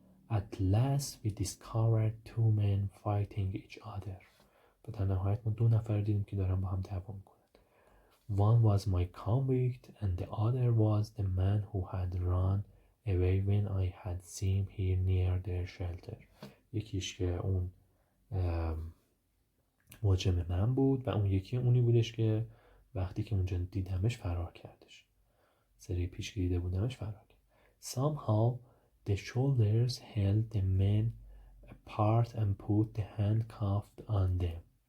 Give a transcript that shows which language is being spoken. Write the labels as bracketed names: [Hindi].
[English] At last we discovered two men fighting each other. [Persian] و در نهایت ما 2 نفر دیدیم که دارن با هم دعوا میکنن. [English] One was my convict and the other was the man who had run away when I had seen him near their shelter. [Persian] یکیش که اون مجرم من بود و اون یکی اونی بودش که وقتی که اونجا دیدمش فرار کردش. سری پیش که دیده بودمش فرار کرد. [English] Somehow the soldiers held the men apart and put the handcuffs on them.